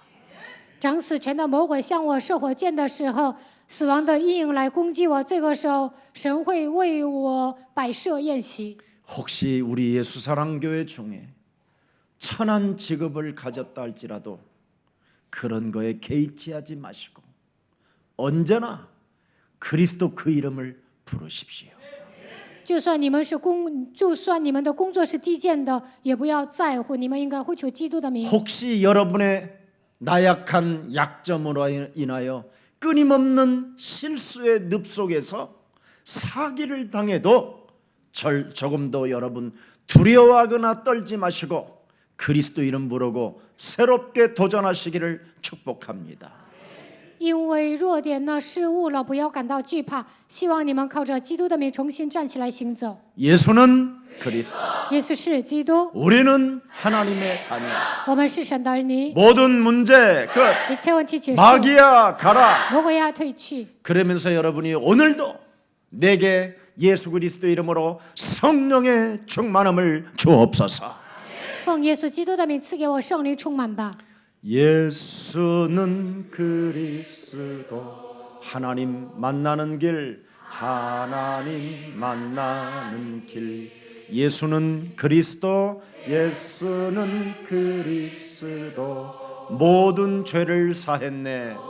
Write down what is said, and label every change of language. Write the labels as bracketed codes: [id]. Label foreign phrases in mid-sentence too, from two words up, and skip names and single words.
[zh] 掌死权的魔鬼向我射火箭的时候，死亡的阴影来攻击我，这个时候神会为我摆设宴席。 [ko] 혹시 우리 예수사랑교회 중에 천한 직업을 가졌다 할지라도 그런 거에 개의치하지 마시고 언제나 그리스도 그 이름을 부르십시오. [zh] 就算你们的工作是低贱的，也不要在乎，你们应该呼求基督的名。 [ko] 혹시 여러분의 나약한 약점으로 인하여 끊임없는 실수의 늪 속에서 사기를 당해도 조금도 여러분 두려워하거나 떨지 마시고 그리스도 이름 부르고 새롭게 도전하시기를 축복합니다. [zh] 因为弱点呢失误了，不要感到惧怕。希望你们靠着基督的名重新站起来行走。 [ko] 예수는 그리스도, [zh] 耶稣是基督， [ko] 우리는 하나님의 자녀. [zh] 我们是神的儿女， [ko] 모든 문제 끝. [zh] 一切问题结束， [ko] 마귀야 가라. [zh] 魔鬼要退去。 [ko] 그러면서 여러분이 오늘도 내게 예수 그리스도 이름으로 성령의 충만함을 주옵소서. [zh] 奉耶稣基督的名赐给我圣灵充满吧。 [ko] 예수는 그리스도 하나님 만나는 길 하나님 만나는 길 예수는 그리스도 예수는 그리스도 모든 죄를 사했네